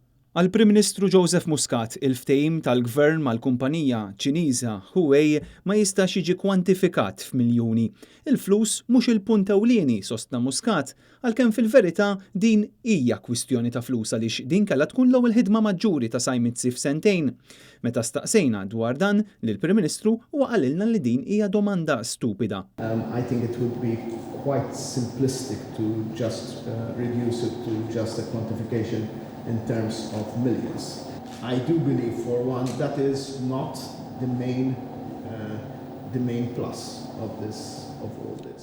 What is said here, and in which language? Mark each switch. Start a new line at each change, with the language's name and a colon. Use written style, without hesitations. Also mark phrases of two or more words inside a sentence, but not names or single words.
Maltese: Għall-Prim Ministru Joseph Muscat, il-ftehim tal-Gvern mal-kumpanija Ċiniża Huawei ma jistax jiġi kwantifikat f'miljuni. Il-flus mhux il-punt ewlieni sostna Muscat, għalkemm fil-verità din hija kwistjoni ta' flus għaliex din kellha tkun l-ewwel ħidma maġġuri ta' Sajmitsi f'sentejn. Meta staqsejna dwar dan lill-Prim Ministru huwa qalilna li din hija domanda stupida.
English: I think it would be quite simplistic to just reduce it to just a quantification in terms of millions. I do believe, for one, that is not the main plus of all this.